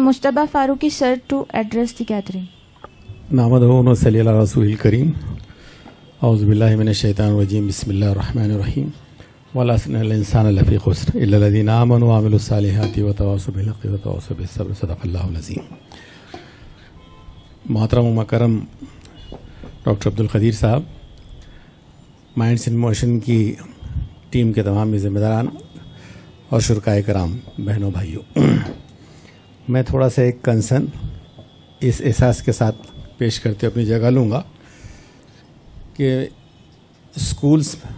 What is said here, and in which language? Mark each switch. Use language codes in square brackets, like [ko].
[en] Mujtaba Farooqi sir to address the gathering. [ar] نحمده ونصلي على رسول الكريم. أعوذ بالله من الشيطان الرجيم. بسم الله الرحمن الرحيم. والعصر إن الإنسان لفي خسر إلا الذين آمنوا وعملوا الصالحات وتواصوا بالحق وتواصوا بالصبر. صدق الله العظيم. [ur] محترم و مکرم ڈاکٹر عبدالقدیر صاحب, مائنڈس ان موشن کی ٹیم کے تمام ذمہ داران اور شرکائے کرام, بہنوں بھائیوں, میں تھوڑا سا ایک کنسرن اس احساس کے ساتھ پیش کرتے اپنی جگہ لوں گا کہ اسکولس